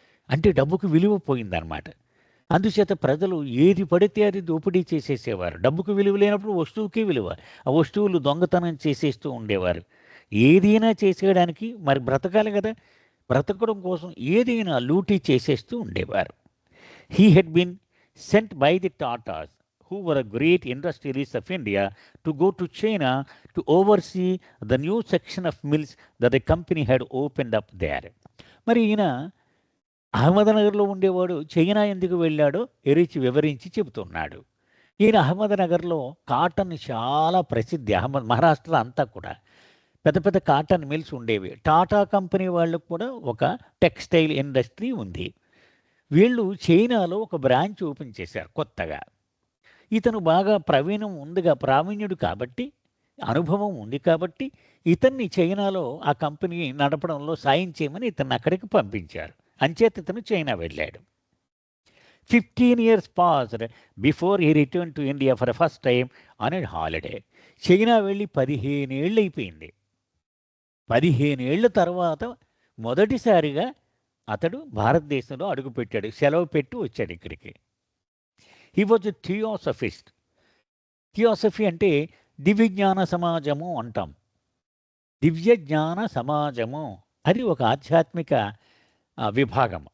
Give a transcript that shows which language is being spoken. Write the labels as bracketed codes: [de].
[te] అంటే డబ్బుకు విలువ పోయిందన్నమాట. అందుచేత ప్రజలు ఏది పడితే అది దోపిడీ చేసేసేవారు. డబ్బుకు విలువ లేనప్పుడు వస్తువుకి విలువ, ఆ వస్తువులు దొంగతనం చేసేస్తూ ఉండేవారు. ఏదైనా చేసేయడానికి మరి బ్రతకాలి కదా, బ్రతకడం కోసం ఏదైనా లూటీ చేసేస్తూ ఉండేవారు. [en] He had been sent by the Tatas who were great industrialists of India, to go to China to oversee the new section of mills that the company had opened up there. [te] మరి ఈయన అహ్మద్నగర్లో ఉండేవాడు, చైనా ఎందుకు వెళ్ళాడో ఎరిచి వివరించి చెబుతున్నాడు. ఈయన అహ్మద్నగర్లో cotton చాలా ప్రసిద్ధి. మహారాష్ట్ర అంతా కూడా పెద్ద పెద్ద కాటన్ మిల్స్ ఉండేవి. టాటా కంపెనీ వాళ్ళకు కూడా ఒక టెక్స్టైల్ ఇండస్ట్రీ ఉంది. వీళ్ళు చైనాలో ఒక బ్రాంచ్ ఓపెన్ చేశారు కొత్తగా. ఇతను బాగా ప్రావీణ్యుడు కాబట్టి, అనుభవం ఉంది కాబట్టి, ఇతన్ని చైనాలో ఆ కంపెనీ నడపడంలో సాయం చేయమని ఇతన్ని అక్కడికి పంపించారు. అంచేత ఇతను చైనా వెళ్ళాడు. [en] 15 years passed before he returned to India for the first time on a holiday. [te] China వెళ్ళి 15 ఏళ్ళు అయిపోయింది. 15 ఏళ్ల తర్వాత మొదటిసారిగా అతడు భారతదేశంలో అడుగుపెట్టాడు. సెలవు పెట్టి వచ్చాడు ఇక్కడికి. [en] He was a theosophist. [te] Theosophy అంటే దివ్యజ్ఞాన సమాజము అంటాం. దివ్య జ్ఞాన సమాజము అది ఒక ఆధ్యాత్మిక విభాగం.